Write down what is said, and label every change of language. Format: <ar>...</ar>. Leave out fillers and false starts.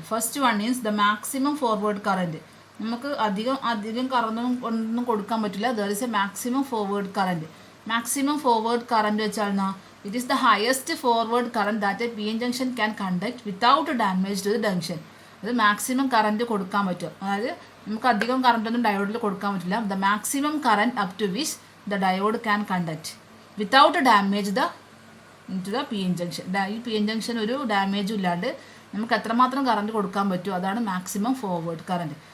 <en>First one is the maximum forward current.</en> <ml>നമുക്ക് അധികം current ഒന്നും കൊടുക്കാൻ പറ്റില്ല.</ml> <en>there is a maximum forward current. maximum forward current</en> <ml>വെച്ചാൽ</ml> <en>it is the highest forward current that a PN junction can conduct without damage to the junction.</en> <ml>അത് maximum current കൊടുക്കാൻ പറ്റും. അതായത് നമുക്ക് അധികം കറണ്ട് ഒന്നും ഡയോഡിൽ കൊടുക്കാൻ പറ്റില്ല.</ml> <en>the maximum current up to which the diode can conduct without damage into the PN junction.</en> <ml>ഈ PN junction ഒരു ഡാമേജും ഇല്ലാണ്ട് നമുക്ക് എത്രമാത്രം കറണ്ട് കൊടുക്കാൻ പറ്റും, അതാണ് മാക്സിമം ഫോർവേഡ് കറണ്ട്.</ml>